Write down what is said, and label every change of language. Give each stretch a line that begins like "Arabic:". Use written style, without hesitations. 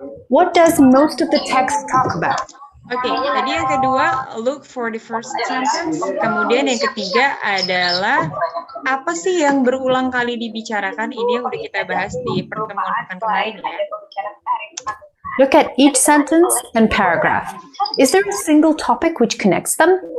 English: What does most of the text talk about?
Indonesian: Oke, tadi yang kedua,
English: look for the first sentence.
Indonesian: Kemudian yang ketiga adalah apa sih yang berulang kali dibicarakan? Ini yang udah kita bahas di pertemuan pekan kemarin ya.
English: Look at each sentence and paragraph. Is there a single topic which connects them?